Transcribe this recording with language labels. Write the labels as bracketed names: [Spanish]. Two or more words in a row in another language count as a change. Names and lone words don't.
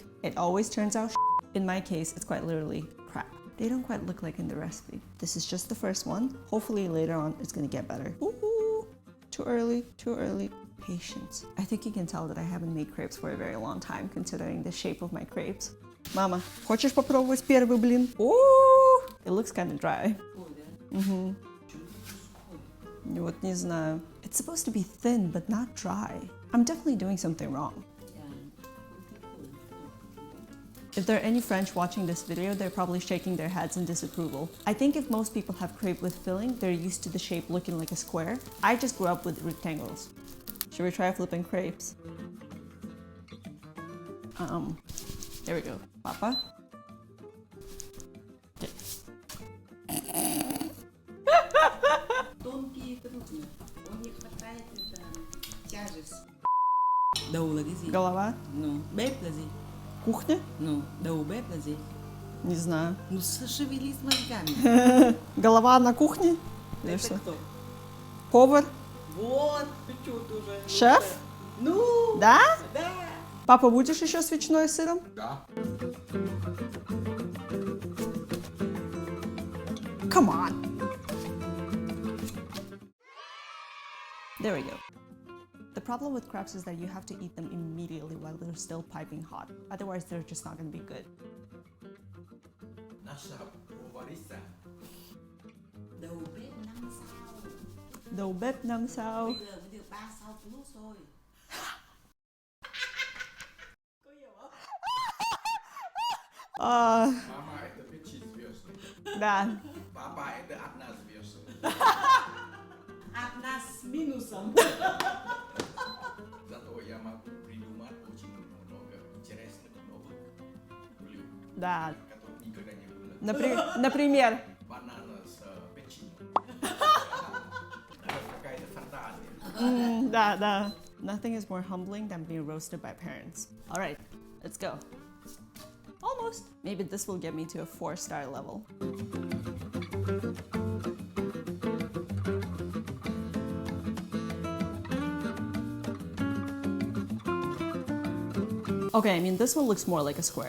[English] It always turns out shit. In my case, it's quite literally crap. They don't quite look like in the recipe. This is just the first one. Hopefully later on it's gonna get better. Ooh, too early, too early. Patience. I think you can tell that I haven't made crepes for a very long time considering the shape of my crepes. Mama, [Russian] хочешь попробовать первый блин? [English] Ooh, it looks kind of dry. [Russian] Вот не знаю. [English] It's supposed to be thin, but not dry. I'm definitely doing something wrong. If there are any French watching this video, they're probably shaking their heads in disapproval. I think if most people have crepe with filling, they're used to the shape looking like a square. I just grew up with rectangles. Should we try flipping crepes? There we go. Papa? [Vietnamese] Đầu là cái gì? [Russian] Голова? Ну, [Vietnamese] bếp là gì? [Russian] Кухня? Ну, [Vietnamese] đầu bếp là gì? [Russian] Не знаю. Ну, шевели с мозгами. Голова на кухне? Или Это что? кто? Повар? Вот, ты чё тоже? Шеф? Ну, Да? да. Папа, будешь еще с ветчиной и сыром? Да. [English] Come on. There we go. The problem with crepes is that you have to eat them immediately while they're still piping hot. Otherwise, they're just not going to be good. Nasza Bowarisa. [Vietnamese] Đầu bếp 5 sao. Đầu bếp 5 sao. Bây giờ mới được 3 sao plus thôi. [Russian] Mama это печи звездный. Да. Папа это одна звезда. Одна с минусом. Зато я могу придумать очень много интересных новых блюд, Да. которых никогда не было. Например. Банана с печеньем. Это какая-то фантазия. Да, да. [English] Nothing is more humbling than being roasted by parents. All right, let's go. Almost. Maybe this will get me to a 4-star level. Okay, I mean, this one looks more like a square.